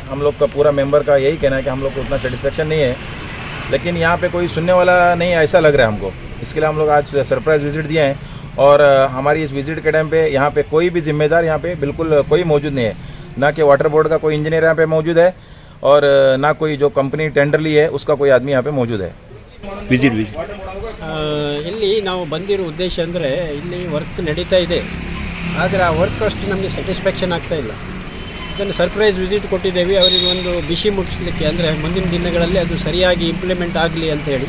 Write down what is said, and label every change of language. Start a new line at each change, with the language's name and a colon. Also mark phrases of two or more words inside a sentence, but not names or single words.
Hindi: हम लोग का पूरा मेंबर का यही कहना है कि हम लोग को उतना सेटिस्फेक्शन नहीं है, लेकिन यहाँ पे कोई सुनने वाला नहीं है ऐसा लग रहा है हमको। इसके लिए हम लोग आज
English: surprise visit
Hindi: दिए हैं और हमारी इस विज़िट के टाइम पे यहाँ पे कोई भी जिम्मेदार यहाँ पे बिल्कुल कोई मौजूद नहीं है। ना कि
English: water board
Hindi: का कोई इंजीनियर यहाँ पे मौजूद है और ना कोई जो कंपनी टेंडर ली है उसका कोई आदमी यहाँ पे मौजूद है।
Kannada: ವಿಸಿಟ್ ಇಲ್ಲಿ ನಾವು ಬಂದಿರೋ ಉದ್ದೇಶ ಅಂದರೆ ಇಲ್ಲಿ ವರ್ಕ್ ನಡೀತಾ ಇದೆ, ಆದರೆ ಆ ವರ್ಕ್ ಅಷ್ಟು ನಮಗೆ ಸ್ಯಾಟಿಸ್ಫ್ಯಾಕ್ಷನ್ ಆಗ್ತಾ ಇಲ್ಲ. ಇದನ್ನು
English: surprise visit
Kannada: ಕೊಟ್ಟಿದ್ದೇವೆ ಅವರಿಗೆ ಒಂದು ಬಿಸಿ ಮುಟ್ಟಿಸ್ಲಿಕ್ಕೆ, ಅಂದರೆ ಮುಂದಿನ ದಿನಗಳಲ್ಲಿ ಅದು ಸರಿಯಾಗಿ ಇಂಪ್ಲಿಮೆಂಟ್ ಆಗಲಿ ಅಂತ ಹೇಳಿ.